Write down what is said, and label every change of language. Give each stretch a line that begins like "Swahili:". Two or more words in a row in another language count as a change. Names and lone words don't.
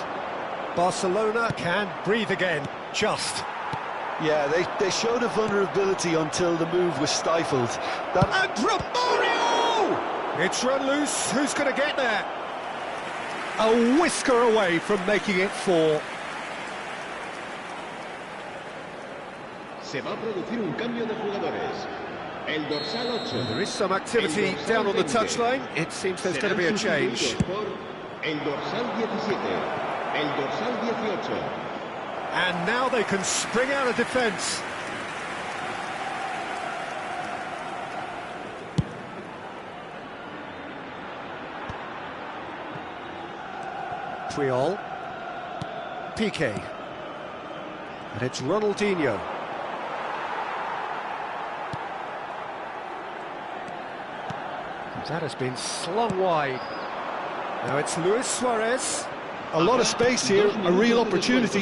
English: Barcelona can breathe again, just. Yeah, they showed a vulnerability until the move was stifled. And Romario! It's run loose, who's going to get there? A whisker away from making it 4.
Spanish: Se va a producir un cambio de jugadores. El dorsal 8.
English: There is some activity down on the touchline. It seems there's going to be a change.
Spanish: El dorsal 17. El dorsal 18.
English: And now they can spring out of defence. Puyol. Piqué. And it's Ronaldinho. That has been slung wide. Now it's Luis Suarez. A lot of space here, a real opportunity.